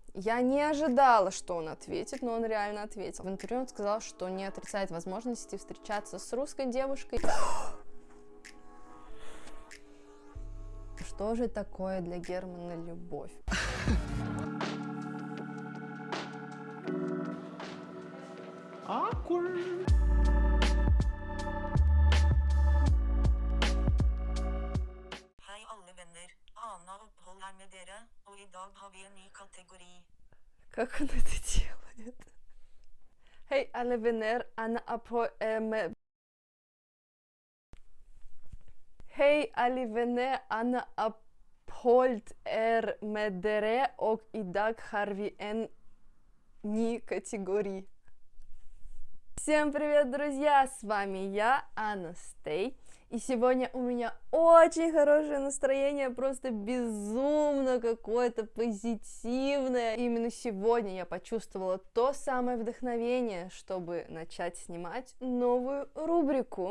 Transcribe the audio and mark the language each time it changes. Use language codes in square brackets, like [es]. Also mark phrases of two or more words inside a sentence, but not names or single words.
[ru] Я не ожидала, что он ответит, но он реально ответил. В интервью он сказал, что не отрицает возможности встречаться с русской девушкой. Что же такое для Германа любовь? [en] Awkward. [no] Hei alle venner, Anna opphold her med dere, og I dag har vi en ny kategori. [ru] Как он это делает? [no] Hej alle venner, Anna med... Hej alle venner, Anna oppholdt med dere, og I dag har vi en ny категории. [ru] Всем привет, друзья! С вами я, Анастей. И сегодня у меня очень хорошее настроение, просто безумно какое-то позитивное. И именно сегодня я почувствовала то самое вдохновение, чтобы начать снимать новую рубрику.